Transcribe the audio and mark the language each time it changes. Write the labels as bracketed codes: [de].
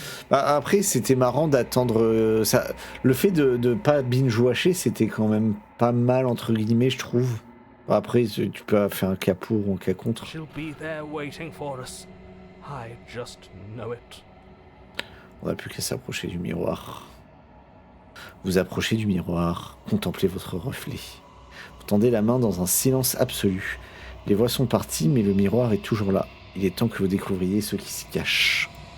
[fr] Bah, après, c'était marrant d'attendre ça. Le fait de pas binge-watcher, c'était quand même pas mal, entre guillemets, je trouve. Après, tu peux faire un cas pour ou un cas contre. [en] She'll be there waiting for us. I just know it. [fr] On n'a plus qu'à s'approcher du miroir. Vous approchez du miroir, contemplez votre reflet. Vous tendez la main dans un silence absolu. Les voix sont parties, mais le miroir est toujours là. Il est temps que vous découvriez ce qui s'y cache.